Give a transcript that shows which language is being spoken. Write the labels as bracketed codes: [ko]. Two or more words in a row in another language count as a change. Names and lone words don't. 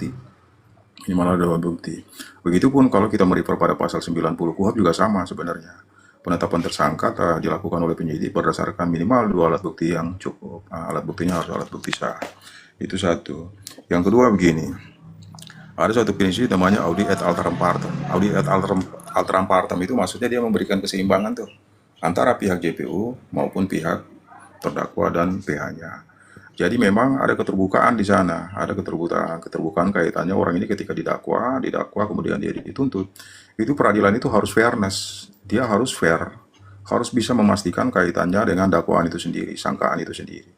[id] Minimal ada dua alat bukti. Begitupun kalau kita merefer pada pasal 90 KUHP juga sama sebenarnya. Penetapan tersangka telah dilakukan oleh penyidik berdasarkan minimal dua alat bukti yang cukup. Nah, alat buktinya harus alat bukti sah. Itu satu. Yang kedua begini, ada suatu prinsip namanya [la] audi et alteram partem. Audi et alteram partem [id] itu maksudnya dia memberikan keseimbangan tuh antara pihak JPU maupun pihak terdakwa dan PH-nya. Jadi memang ada keterbukaan di sana, ada keterbukaan kaitannya orang ini ketika didakwa kemudian dia dituntut. Itu peradilan itu harus fairness, dia harus fair, harus bisa memastikan kaitannya dengan dakwaan itu sendiri, sangkaan itu sendiri.